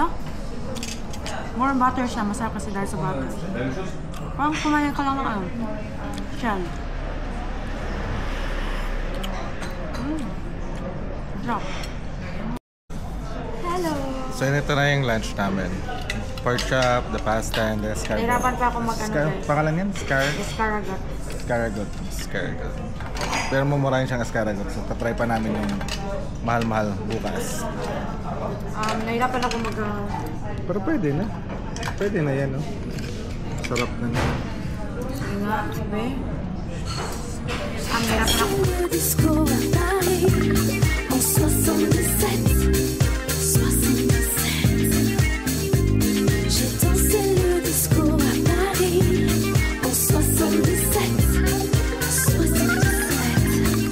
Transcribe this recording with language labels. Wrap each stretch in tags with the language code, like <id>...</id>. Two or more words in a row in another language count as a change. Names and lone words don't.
<en>More butter</en> <tl>siya. Masarap kasi dahil sa butter. Parang kumain ka lang ng ano.</tl> <en>Shell. Drop.</en> <tl>Hello. So ito na yung lunch namin.</tl> <en>Pork chop, the pasta, and the escargot.</en> <tl>Nahirapan pa ako mag-ano guys. Pangalan yan? Asparagus. Escargot. Pero mumurahin siyang escargot. So tatry pa namin yung mahal-mahal bukas. Nahirapan ako Pero pwede na. Pwede na yan, no? Sarap na na. Sige nga, sabi. Nahirapan ako.</tl> <fr>Le disco à Paris en 77. 77. J'ai dansé le disco à Paris en 77. 77.</fr>